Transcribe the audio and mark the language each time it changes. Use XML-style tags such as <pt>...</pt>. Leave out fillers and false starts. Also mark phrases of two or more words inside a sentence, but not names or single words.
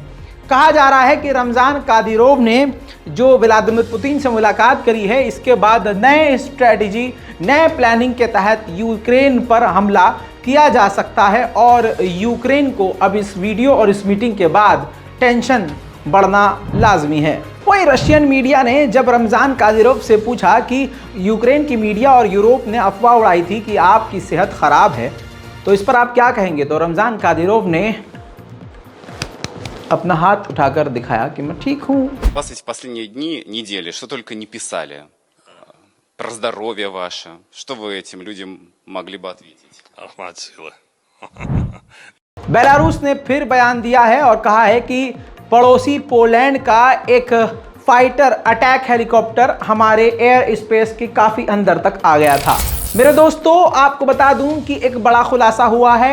<hi>कहा जा रहा है कि रमज़ान कादिरोव ने जो व्लादिमीर पुतिन से मुलाकात करी है, इसके बाद नए स्ट्रेटजी, नए प्लानिंग के तहत यूक्रेन पर हमला किया जा सकता है और यूक्रेन को अब इस वीडियो और इस मीटिंग के बाद टेंशन बढ़ना लाजमी है। वही</hi> <en>Russian media</en> <hi>ने जब रमज़ान कादिरोव से पूछा कि यूक्रेन की मीडिया और यूरोप ने अफवाह उड़ाई थी कि आपकी सेहत ख़राब है, तो इस पर आप क्या कहेंगे, तो रमज़ान कादिरोव ने अपना हाथ उठाकर दिखाया कि मैं ठीक हूँ।</hi> <ru>Вас эти последние дни, недели, что только не писали про здоровье ваше. Что вы этим людям могли бы ответить?</ru> <hi>बेलारूस ने फिर बयान दिया है और कहा है कि पड़ोसी पोलैंड का एक</hi> <en>fighter attack helicopter</en> <hi>हमारे</hi> <en>air space</en> <hi>के काफ़ी अंदर तक आ गया था। मेरे दोस्तों, आपको बता दूं कि एक बड़ा खुलासा हुआ है।</hi>